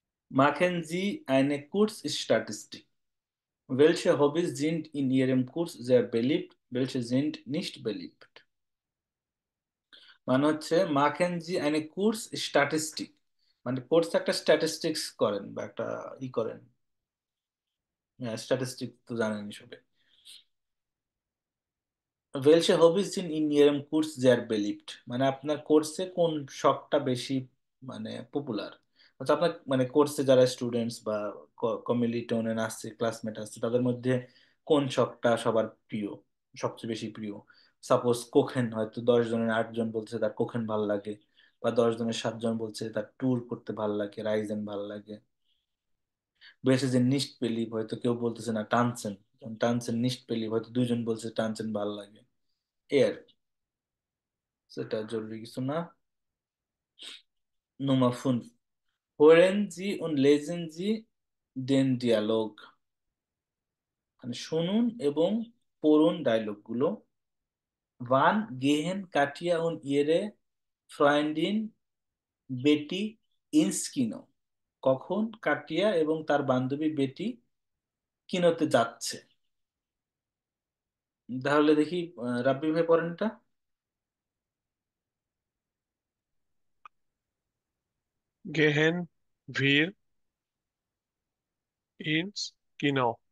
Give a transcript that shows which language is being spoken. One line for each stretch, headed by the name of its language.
German: Machen Sie eine Kurzstatistik. Welche Hobbys sind in Ihrem Kurs sehr beliebt? Welche sind nicht beliebt?
Bangla: মানে হচ্ছে
German: মাখেন জি eine Kurzstatistik,
Bangla: মানে course একটা statistics করেন বা একটা ই করেন। স্ট্যাটিস্টিক তো জানেনই সবে।
German: Welche Hobbys sind in Ihrem Kurs sehr beliebt,
Bangla: মানে আপনার কোর্সে কোন শখটা বেশি মানে পপুলার। আচ্ছা, আপনার মানে কোর্সে যারা স্টুডেন্টস বা কমিলিটনে আসছে, ক্লাসমেট আসছে, তাদের মধ্যে কোন শখটা সবার প্রিয়, সবচেয়ে বেশি প্রিয়? সাপোজ কোকেন, হয়তো 10 জনের 8 জন বলছে তার কোকেন ভাল লাগে, বা 10 জনের 7 জন বলছে তার ট্যুর করতে ভাল লাগে, রাইজেন ভাল লাগে। বেশ যে নিস্ট পেলিভ, হয়তো কেউ বলতেছে না টানসেন, টানসেন নিস্ট পেলিভ, হয়তো 2 জন বলছে টানসেন ভাল লাগে। এই আর কি, সেটা জরুরি কিছু না।
German: Nummer 5. Hören Sie und lesen Sie den Dialog.
Bangla: মানে শুনুন এবং পড়ুন ডায়লগগুলো।
German: Wann gehen Katja und ihre Freundin বেটি ins Kino?
Bangla: কখন কাটিয়া এবং তার বান্ধবী বেটি কিনোতে যাচ্ছে? তাহলে দেখি, রাব্বি ভাই পড়েন এটা।
German: Gehen wir ins Kino?